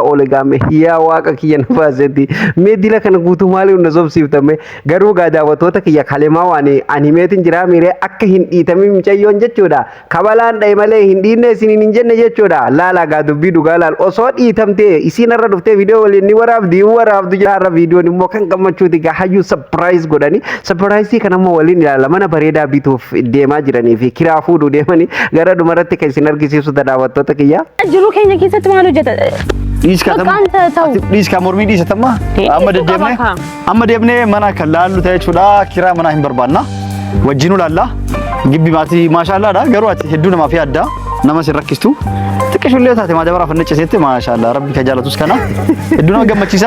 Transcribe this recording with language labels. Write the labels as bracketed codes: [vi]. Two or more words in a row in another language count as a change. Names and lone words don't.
[om] oole gaame yaa waaqa kiyya na baasetti mee dila kana guutuu maaliif na sobsiiftame garuu gaa daawwattoota kiyya kalemaa waan animeetiin jiraa miiree akka hin dhiitamin mucayyoon jechuudha kabalaan dhaye malee hin dhiinne isiniin hin jenne jechuudha laalaa gaa dubbii dhugaa laal osoo dhiitamtee isiin irra dhuftee viidiyoo waliin ni waraabdu jaarra viidiyoo immoo kan gammachuuti gaa hayyuu surprise godhani surprise kana immoo waliin ilaala mana bareedaa bituuf deemaa jiranii fi kiraa fuudhuu deemanii gara dhumarratti kan isin argisiisu daawwattoota kiyya jiru keenya keessatti maal hojjeta Dhiis ka [am] በቃ አንተ ተው [om] dhiis ka mormii dhiisatama amma deemnee mana kan laallu ta'e jechuudha kiraa manaa hin barbaanna wajjinu laalla gibbi maatii maashaallah dha garuu ati hedduu namaaf yaadda nama sin rakkistu xiqqishullee taate maadabara fannichesetti maashaallah rabbi ka jaalatus kana hedduu nama gammachiisa